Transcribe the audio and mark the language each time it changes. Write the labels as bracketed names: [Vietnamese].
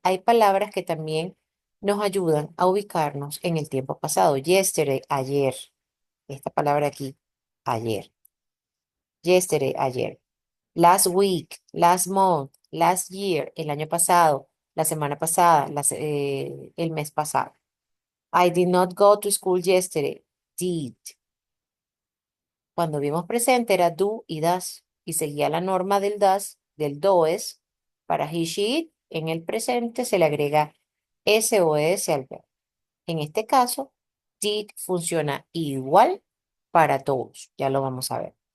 [Spanish] Hay palabras que también nos ayudan a ubicarnos en el tiempo pasado. Yesterday, ayer. esta palabra aquí, ayer. Yesterday, ayer. [English] Last week, last month, last year, [Spanish] el año pasado, la semana pasada, el mes pasado. [English] I did not go to school yesterday. Did. [Spanish] Cuando vimos presente era do y das y seguía la norma del das, del does. Para he, she, it, en el presente se le agrega s o es al verbo. En este caso, did funciona igual para todos. Ya lo vamos a ver.